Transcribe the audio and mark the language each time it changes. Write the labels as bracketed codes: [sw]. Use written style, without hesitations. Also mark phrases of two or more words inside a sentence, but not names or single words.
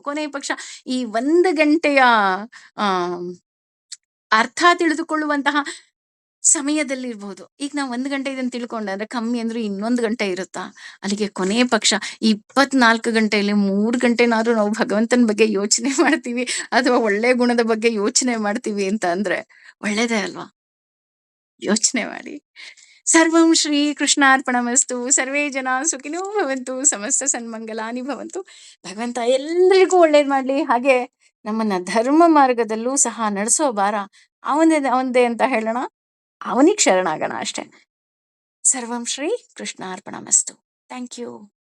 [kn] ಕೊನೆ ಪಕ್ಷ ಈ 1 ಗಂಟೆಯ ಆ ಅರ್ಥ ತಿಳಿದುಕೊಳ್ಳುವಂತಹ ಸಮಯದಲ್ಲಿರ್ಬಹುದು. ಈಗ ನಾವು 1 ಗಂಟೆ ಇದನ್ನು ತಿಳ್ಕೊಂಡೆ ಅಂದ್ರೆ ಕಮ್ಮಿ ಅಂದ್ರೆ 1 ಗಂಟೆ ಇರುತ್ತಾ? ಅಲ್ಲಿಗೆ ಕೊನೆ ಪಕ್ಷ 24 ಗಂಟೆಯಲ್ಲಿ 3 ಗಂಟೆನಾದ್ರೂ ನಾವು ಭಗವಂತನ ಬಗ್ಗೆ ಯೋಚನೆ ಮಾಡ್ತೀವಿ, ಅಥವಾ ಒಳ್ಳೆ ಗುಣದ ಬಗ್ಗೆ ಯೋಚನೆ ಮಾಡ್ತೀವಿ ಅಂತ ಅಂದ್ರೆ ಒಳ್ಳೇದೇ ಅಲ್ವಾ? ಯೋಚನೆ ಮಾಡಿ. [sa] ಸರ್ವಂ ಶ್ರೀ ಕೃಷ್ಣಾರ್ಪಣಮಸ್ತು. ಸರ್ವೇ ಜನ ಸುಖಿನೋ ಭವಂತು. ಸಮಸ್ತ ಸನ್ಮಂಗಲಾನಿ ಭವಂತು. [kn] ಭಗವಂತ ಎಲ್ಲರಿಗೂ ಒಳ್ಳೇದ್ ಮಾಡ್ಲಿ. ಹಾಗೆ ನಮ್ಮನ್ನ ಧರ್ಮ ಮಾರ್ಗದಲ್ಲೂ ಸಹ ನಡೆಸೋ ಭಾರ ಅವಂದೇ ಅಂತ ಹೇಳೋಣ, ಅವನಿಗೆ ಶರಣಾಗೋಣ ಅಷ್ಟೇ. [sa] ಸರ್ವಂ ಶ್ರೀ ಕೃಷ್ಣಾರ್ಪಣಮಸ್ತು. [en] thank you.